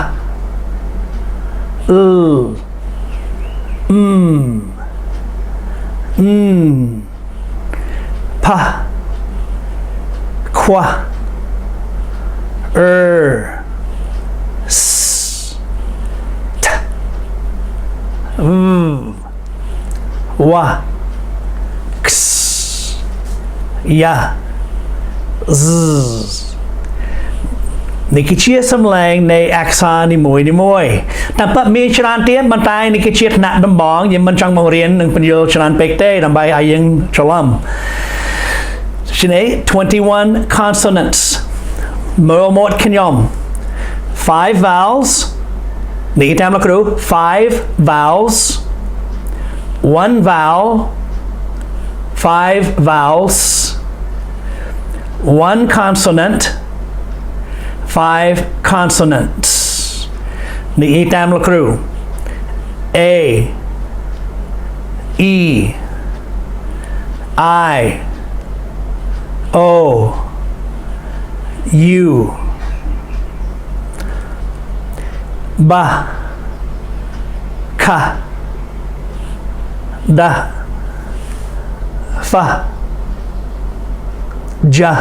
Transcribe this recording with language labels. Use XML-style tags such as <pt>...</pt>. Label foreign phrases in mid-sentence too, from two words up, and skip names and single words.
<en>L P Q S T W X Y Z</en> <km>នេះគឺជាសំឡេងនៃអក្សរ នីមួយតែប៉មានច្រើនទៀតប៉ុន្តែនេះគឺជាថ្នាក់ដំបូងយើងមិនចង់បង្រៀននឹងបញ្យល់ច្រើនពេកទេដើម្បីឲ្យយើងច្រឡំជានេះ21 consonants មើលមកខ្ញុំ 5 vowels នេះតាមលោកគ្រូ 5 vowels</km> <en>1 vowel 5 vowels 1 consonant 5 consonants</en> <km>នេះតាមលោកគ្រូ</km> <en>A E I O U B K D F J</en>